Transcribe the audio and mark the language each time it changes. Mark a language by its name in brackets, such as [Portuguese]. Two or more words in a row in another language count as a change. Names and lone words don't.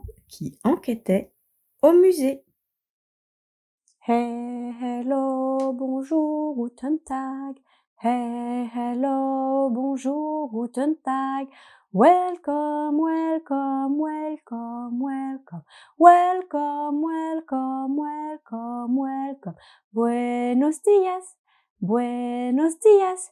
[French] qui enquêtait au musée. [English] Hey, hello, bonjour, [German] guten Tag. [English] Hey, hello, bonjour, [German] guten Tag. [English] Welcome, welcome, welcome, welcome. Welcome, welcome, welcome, welcome. [Spanish] Buenos días, buenos días.